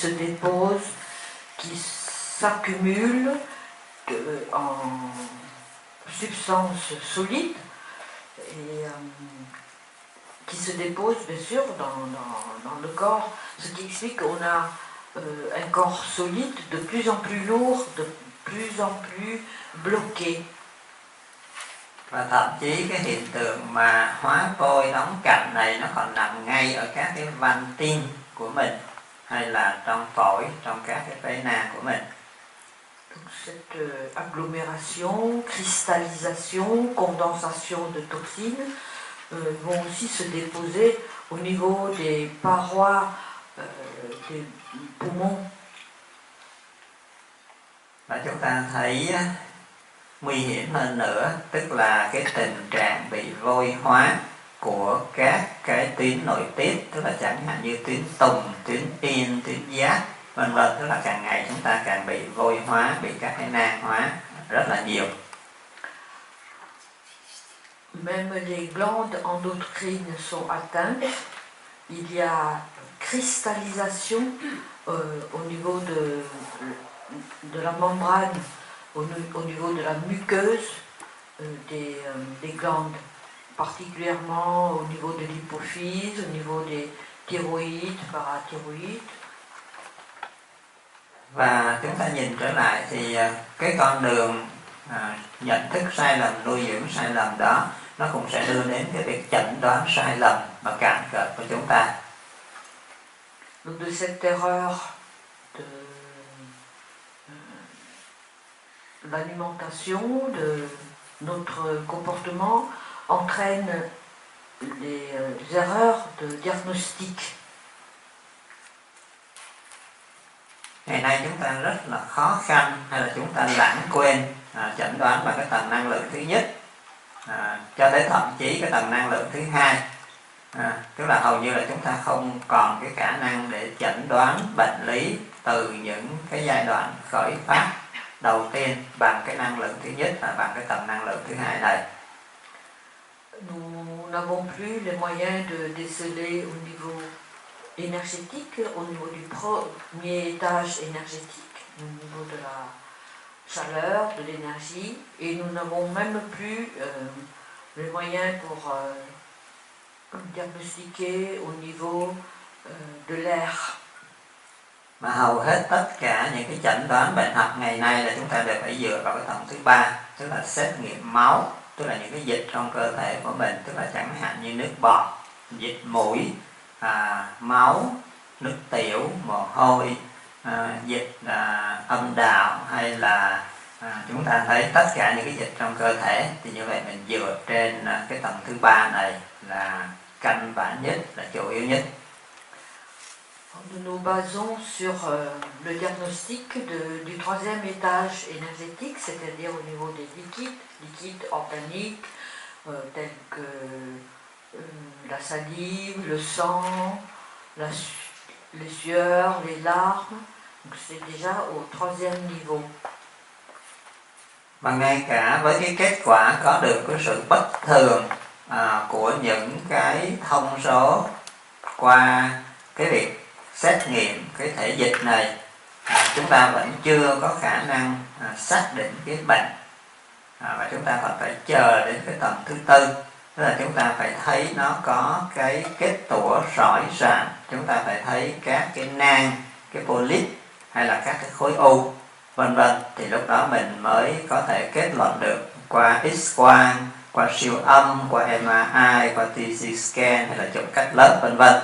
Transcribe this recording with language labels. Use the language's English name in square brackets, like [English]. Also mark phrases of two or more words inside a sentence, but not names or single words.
[French] déposent, qui s'accumulent en substances solides et qui se déposent bien sûr dans le corps, ce qui explique qu'on a un corps solide de plus en plus lourd, de plus en plus bloqué. [Vietnamese] Và thậm chí cái hiện tượng mà hóa vôi đóng cặn này nó còn nằm ngay ở các cái van tim của mình, hay là trong phổi, trong các cái phế nang của mình. [French] Donc cette agglomération, cristallisation, condensation de toxines vont aussi se déposer au niveau des parois des poumons. [Vietnamese] Và chúng ta thấy nguy hiểm hơn nữa, tức là cái tình trạng bị vôi hóa của các cái tuyến nội tiết, tức là chẳng hạn như tuyến tùng, tuyến yên, tuyến giáp, vân vân, tức là càng ngày chúng ta càng bị vôi hóa, bị các cái nang hóa rất là nhiều. [French] Même les glandes endocrines sont atteintes. Il y a cristallisation au niveau de la membrane, au niveau de la muqueuse des glandes, particulièrement au niveau de l'hypophyse, au niveau des thyroïdes, parathyroïdes. [Vietnamese] Và chúng ta nhìn trở lại thì cái con đường nhận thức sai lầm, nuôi dưỡng sai lầm đó, nó cũng sẽ đưa đến cái việc chẩn đoán sai lầm và cản trở của chúng ta. [French] Donc de cette erreur de l'alimentation, de notre comportement entraîne les erreurs de diagnostic. [Vietnamese] Ngày nay chúng ta rất là khó khăn, hay là chúng ta lãng quên chẩn đoán bằng cái tầng năng lượng thứ nhất, cho tới thậm chí cái tầng năng lượng thứ hai. Tức là hầu như là chúng ta không còn cái khả năng để chẩn đoán bệnh lý từ những cái giai đoạn khởi phát đầu tiên bằng cái năng lượng thứ nhất và bằng cái tầng năng lượng thứ hai này. [French] Nous n'avons plus les moyens de déceler au niveau énergétique, au niveau du premier étage énergétique, au niveau de la chaleur, de l'énergie, et nous n'avons même plus les moyens pour diagnostiquer au niveau de l'air. [Vietnamese] Mà hầu hết tất cả những cái chẩn đoán bệnh học ngày nay là chúng ta đều phải dựa vào cái tầng thứ ba, tức là xét nghiệm máu, tức là những cái dịch trong cơ thể của mình, tức là chẳng hạn như nước bọt, dịch mũi, máu, nước tiểu, mồ hôi, dịch âm đạo, hay là chúng ta thấy tất cả những cái dịch trong cơ thể, thì như vậy mình dựa trên cái tầng thứ ba này là căn bản nhất, là chủ yếu nhất. [French] Nous nous basons sur le diagnostic du troisième étage énergétique, c'est-à-dire au niveau des liquides organiques, tels que la salive, le sang, les sueurs, les larmes. Donc c'est déjà au troisième niveau. [Vietnamese] Và ngay cả với cái kết quả có được cái sự bất thường của những cái thông số qua cái việc xét nghiệm cái thể dịch này, chúng ta vẫn chưa có khả năng xác định cái bệnh, và chúng ta còn phải chờ đến cái tầng thứ tư, tức là chúng ta phải thấy nó có cái kết tủa rỏi rạn, chúng ta phải thấy các cái nang, cái polyp, hay là các cái khối u, vân vân, thì lúc đó mình mới có thể kết luận được qua X-quang, qua siêu âm, qua MRI, qua [English] TC scan [Vietnamese] hay là chụp cắt lớp vân vân.